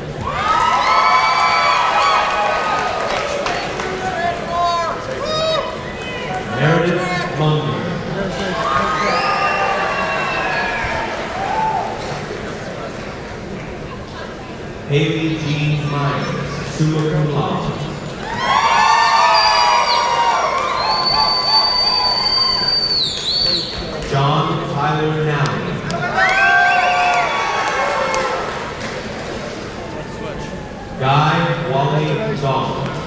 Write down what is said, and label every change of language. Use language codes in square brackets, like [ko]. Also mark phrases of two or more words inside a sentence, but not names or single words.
[en] Meredith Munger. Haley Jean Myers, [la] summa cum laude. [en] John Tyler Nally. Guy Wally Dong.